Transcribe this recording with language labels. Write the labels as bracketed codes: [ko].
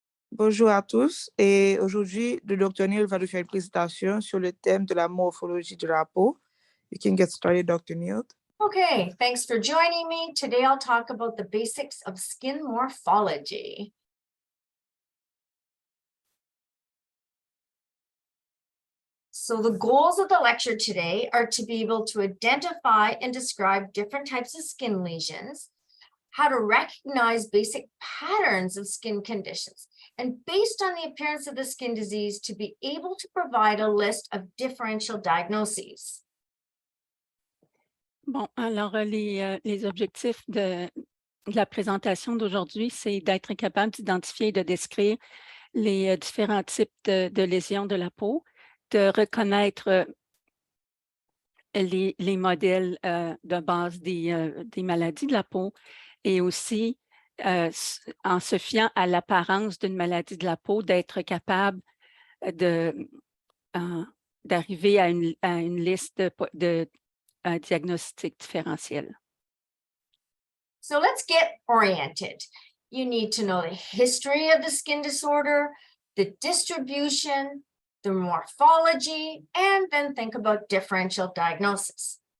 [fr] Bonjour à tous et aujourd'hui, le Dr. Neil va nous faire une présentation sur le thème de la morphologie de la peau. [en] You can get started, Dr. Neil. Okay, thanks for joining me. Today I'll talk about the basics of skin morphology. So the goals of the lecture today are to be able to identify and describe different types of skin lesions, how to recognize basic patterns of skin conditions, and based on the appearance of the skin disease, to be able to provide a list of differential diagnoses. [fr] Bon, alors les objectifs de la présentation d'aujourd'hui, c'est d'être capable d'identifier et de décrire les différents types de lésions de la peau, de reconnaître les modèles de base des maladies de la peau et aussi, en se fiant à l'apparence d'une maladie de la peau, d'être capable d'arriver à une liste de diagnostic différentiel. [en] So let's get oriented. You need to know the history of the skin disorder, the distribution, the morphology, and then think about differential diagnosis.